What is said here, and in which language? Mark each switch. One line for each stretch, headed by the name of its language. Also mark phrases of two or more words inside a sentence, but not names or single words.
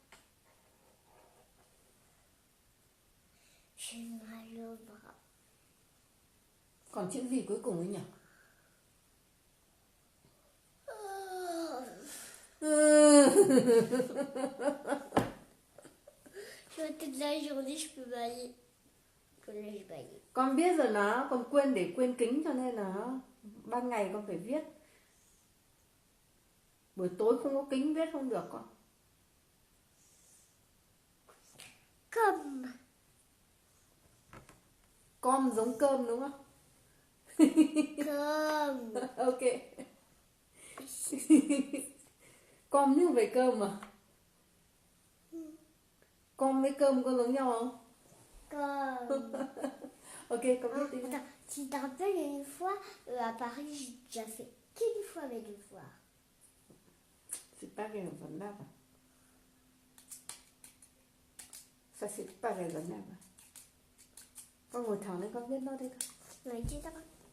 French: J'ai mal au bras.
Vietnamese: Còn chữ gì cuối cùng ấy nhỉ?
French: Je vois toute la journée, je peux bailler. Que là, je baille.
Vietnamese: Con biết rồi nó, con quên để quên kính cho nên là ban ngày con phải viết. Buổi tối không có kính viết không được con.
French: Comme.
Vietnamese: Com giống cơm đúng không?
French: Comme.
Vietnamese: Ok. Com như về cơm mà. Com với cơm có giống nhau không?
French: Comme.
Vietnamese: Ok, con biết đi nào.
French: Attends, tu te rappelles une fois à Paris, j'ai déjà fait qu'une fois mes devoirs. C'est pas raisonnable. Ça c'est pas raisonnable.
Vietnamese: Con ngồi thẳng lên con viết nó đi con.
French: Ouais, tu t'en-